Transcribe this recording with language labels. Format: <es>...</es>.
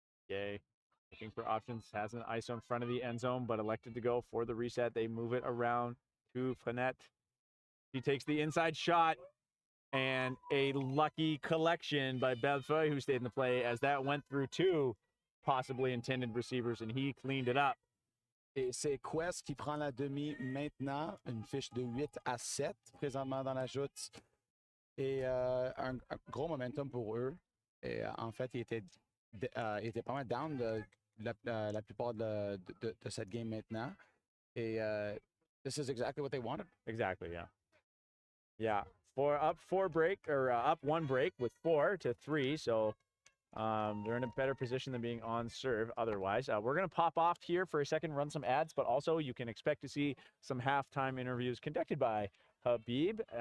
<en>Duguay looking for options, has an ISO in front of the end zone, but elected to go for the reset. They move it around to Frenette. She takes the inside shot, and a lucky collection by Bellefeuille, who stayed in the play, as that went through two possibly intended receivers, and he cleaned it up.</en> <fr>Et c'est Quest qui prend la demi maintenant, une fiche de 8-7 présentement dans la joute. Et un gros momentum pour eux. Et en fait, il était pas mal down la plupart de cette game maintenant.</fr> <en>Et this is exactly what they wanted. Exactly, yeah. Yeah, up one break with 4-3, so they're in a better position than being on serve otherwise. We're going to pop off here for a second, run some ads, but also you can expect to see some halftime interviews conducted by Habib.</en>